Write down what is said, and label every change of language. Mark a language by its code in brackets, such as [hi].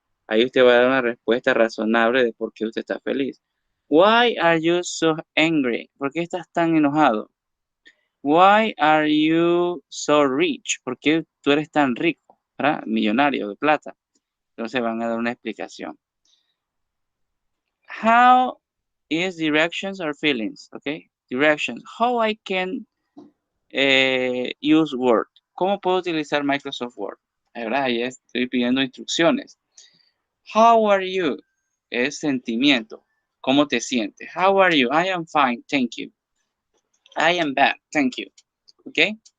[es] Ahí usted va a dar una respuesta razonable de por qué usted está feliz. [en] Why are you so angry? [es] ¿Por qué estás tan enojado? [en] Why are you so rich? [es] ¿Por qué tú eres tan rico? ¿Verdad? Millonario de plata. Entonces van a dar una explicación. [en] How is directions or feelings? ¿Ok? Directions. How I can use Word. [es] ¿Cómo puedo utilizar Microsoft Word? ¿Verdad? Ahí estoy pidiendo instrucciones. [en] How are you? [es] Es sentimiento. ¿Cómo te sientes? [en] How are you? I am fine, thank you. I am bad, thank you. ¿Ok?